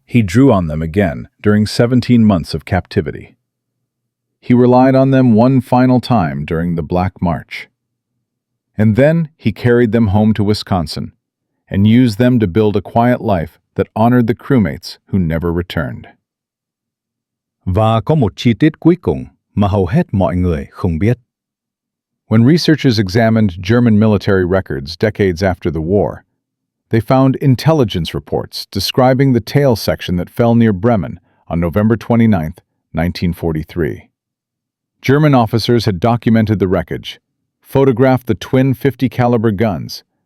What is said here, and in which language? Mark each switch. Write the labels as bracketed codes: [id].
[en] He drew on them again during 17 months of captivity. He relied on them one final time during the Black March. And then he carried them home to Wisconsin and used them to build a quiet life that honored the crewmates who never returned. [vi] Và có một chi tiết cuối cùng mà hầu hết mọi người không biết. [en] When researchers examined German military records decades after the war, they found intelligence reports describing the tail section that fell near Bremen on November 29, 1943. German officers had documented the wreckage, photographed the twin .50 caliber guns,